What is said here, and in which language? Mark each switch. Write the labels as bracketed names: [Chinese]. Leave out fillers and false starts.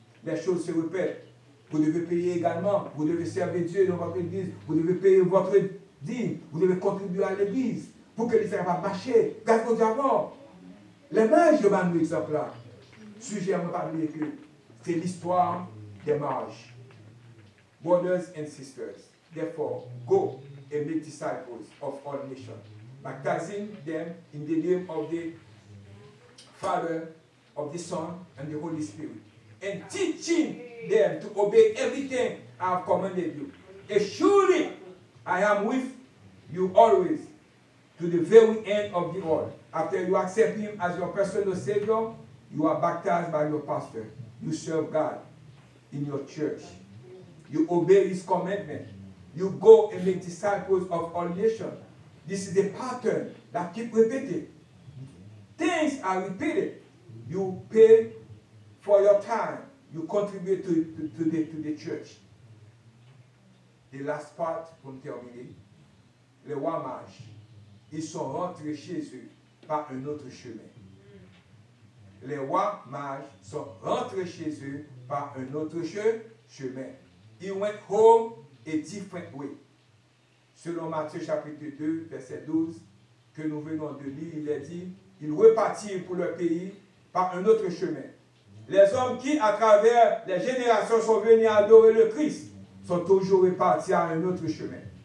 [French] Les choses se répètent. Vous devez payer également. Vous devez servir Dieu dans votre église. Vous devez payer votre dîme. Vous devez contribuer à l'église pour que les gens va marcher. Gardez d'abord. Les mages de un exemple là. Sujet à me parler que c'est l'histoire des mages. [English] Brothers and sisters, therefore, go and make disciples of all nations, baptizing them in the name of the Father, of the Son, and the Holy Spirit, and teaching them to obey everything I have commanded you. And surely I am with you always to the very end of the world. After you accept Him as your personal Savior, you are baptized by your pastor. You serve God in your church. You obey His commandment. You go and make disciples of all nations. This is the pattern that keep repeating. Things are repeated. You pay for your time. You contribute to the church. The last part, [French] pour terminer, les rois mages, ils sont rentrés chez eux par un autre chemin. Les rois mages sont rentrés chez eux par un autre chemin. [English] Ils went home a different way. [French] Selon Matthieu chapitre 2, verset 12, que nous venons de lire, il est dit, ils repartirent pour leur pays par un autre chemin. Les hommes qui, à travers les générations, sont venus adorer le Christ, sont toujours repartis à un autre chemin.